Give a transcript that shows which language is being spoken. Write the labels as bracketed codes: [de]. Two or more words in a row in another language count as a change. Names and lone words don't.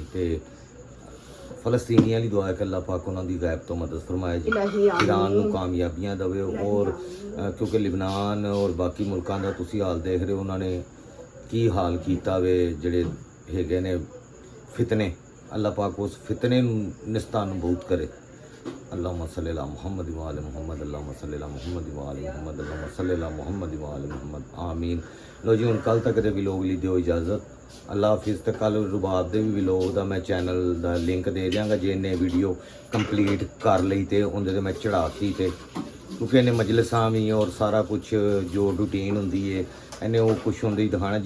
[pa] ਤੇ ਫਲਸਤੀਨੀਆਂ ਦੀ ਦੁਆ ਹੈ ਕਿ ਅੱਲਾਹ ਪਾਕ ਉਹਨਾਂ ਦੀ ਗਾਇਬ ਤੋਂ ਮਦਦ ਫਰਮਾਏ ਜੀ, ਈਰਾਨ ਨੂੰ ਕਾਮਯਾਬੀਆਂ ਦੇਵੇ। ਔਰ ਕਿਉਂਕਿ ਲਿਬਨਾਨ ਔਰ ਬਾਕੀ ਮੁਲਕਾਂ ਦਾ ਤੁਸੀਂ ਹਾਲ ਦੇਖ ਰਹੇ ਹੋ, ਉਹਨਾਂ ਨੇ ਕੀ ਹਾਲ ਕੀਤਾ ਵੇ, ਜਿਹੜੇ ਹੈਗੇ ਨੇ ਫਿਤਨੇ, ਅੱਲਾਹ ਪਾਕ ਉਸ ਫਿਤਨੇ ਨੂੰ ਨਿਸਤਾਨ ਬਹੁਤ ਕਰੇ। [ar] اللهم صل على محمد وآل محمد، اللهم صل على محمد وآل محمد، اللهم صل على محمد وآل محمد، آمين. [pa] ਲੋ ਜੀ, ਹੁਣ ਕੱਲ ਤੱਕ ਦੇ ਵਲੋਗ ਲਈ ਦਿਓ ਇਜਾਜ਼ਤ। ਅੱਲਾਹ ਹਾਫਿਜ਼। ਤੇ ਕੱਲ ਰੁਬਾਬ ਦੇ ਵੀ ਵਲੋਗ ਦਾ ਮੈਂ ਚੈਨਲ ਦਾ ਲਿੰਕ ਦੇ ਦਿਆਂਗਾ, ਜੇ ਇਹਨੇ ਵੀਡੀਓ ਕੰਪਲੀਟ ਕਰ ਲਈ ਤੇ ਉਹਦੇ ਤੇ ਮੈਂ ਚੜਾਤੀ, ਤੇ ਕਿਉਂਕਿ ਇਹਨੇ ਮਜਲਿਸਾਂ ਵੀ ਔਰ ਸਾਰਾ ਕੁਝ ਜੋ ਰੂਟੀਨ ਹੁੰਦੀ ਹੈ ਇਹਨੇ ਉਹ ਕੁਛ ਹੁੰਦੀ ਹੀ ਦਿਖਾਣਾ।